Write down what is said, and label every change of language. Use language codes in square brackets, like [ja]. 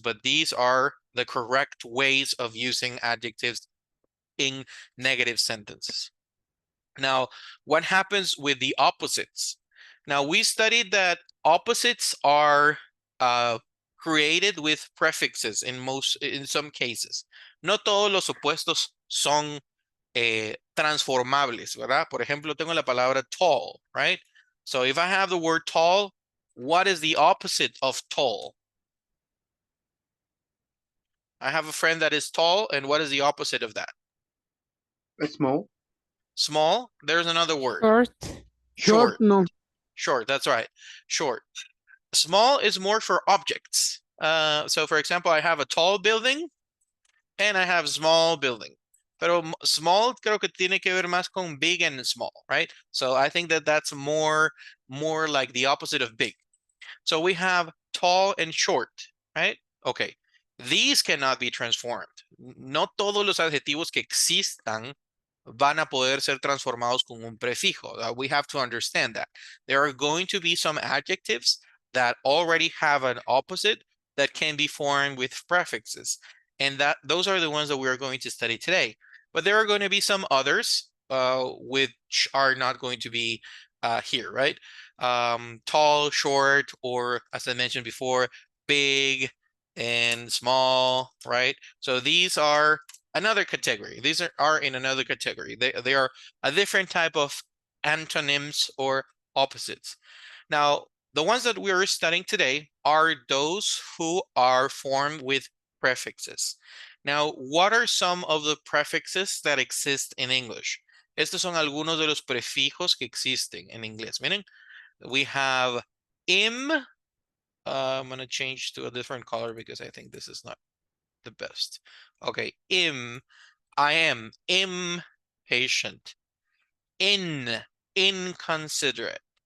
[en] But these are the correct ways of using adjectives in negative sentences. Now, what happens with the opposites? Now, we studied that opposites are created with prefixes in some cases. [es] No todos los opuestos son transformables, ¿verdad? Por ejemplo, tengo la palabra tall, [en] right? So if I have the word tall, what is the opposite of tall? I have a friend that is tall, and what is the opposite of that? Small. Small, there's another word. Short. Short, no. Short, that's right. Short. Small is more for objects. So for example, I have a tall building and I have small building. [es] Pero small creo que tiene que ver más con [en] big and small, right? So I think that that's more like the opposite of big. So we have tall and short, right? Okay. These cannot be transformed. [es] No todos los adjetivos que existan van a poder ser transformados con un prefijo. [en] We have to understand that. There are going to be some adjectives that already have an opposite that can be formed with prefixes. And those are the ones that we are going to study today. But there are going to be some others which are not going to be here, right? Tall, short, or as I mentioned before, big and small, right? So these are another category. These are in another category. They are a different type of antonyms or opposites. Now, the ones that we are studying today are those who are formed with prefixes. Now, what are some of the prefixes that exist in English? [es] Estos son algunos de los prefijos que existen en inglés. Miren, [en] we have im. I'm going to change to a different color because I think this is not the best. Okay, im, I am impatient. Inconsiderate.